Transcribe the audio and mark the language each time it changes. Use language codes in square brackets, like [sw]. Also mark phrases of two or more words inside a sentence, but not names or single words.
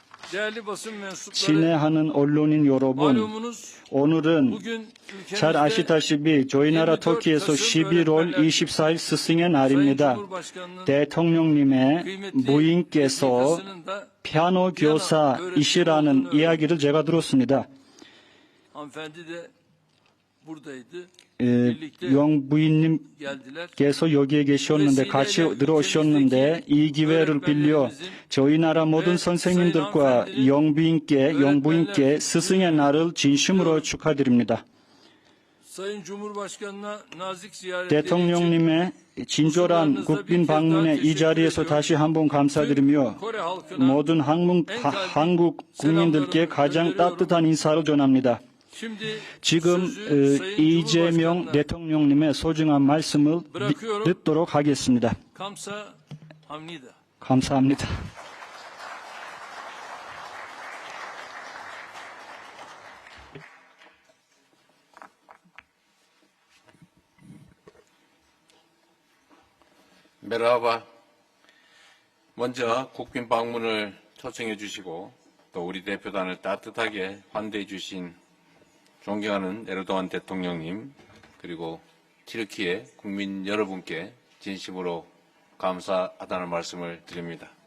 [ko] 친애하는 언론인 여러분, 오늘은 잘 아시다시피 저희 나라 터키에서 11월 24일 스승의 날입니다. 대통령님의 부인께서 피아노 교사이시라는 이야기를 제가 들었습니다. [tr] Hanımefendi de buradaydı. [ko] 유영 부인님께서 [tr] geldiler. [ko] 여기에 계셨는데 같이 들어오셨는데 이 기회를 빌려 저희 나라 모든 선생님들과 영부인께 스승의 날을 진심으로 축하드립니다. [tr] Sayın Cumhurbaşkanı'na nazik ziyaretleri için [ko] 대통령님의 진솔한 국빈 방문에 이 자리에서 다시 한번 감사드리며 [tr] Kore halkına [ko] 모든 한국 국민들께 가장 따뜻한 인사를 전합니다. [tr] şimdi [ko] 지금 [tr] sözü Sayın 이재명 Cumhurbaşkanı'na [ko] 대통령님의 소중한 말씀을 듣도록 하겠습니다. 감사합니다. 감사합니다. 메라바, 먼저 국빈 방문을 초청해 주시고 또 우리 대표단을 따뜻하게 환대해 주신 존경하는 에르도안 대통령님 그리고 튀르키예 국민 여러분께 진심으로 감사하다는 말씀을 드립니다.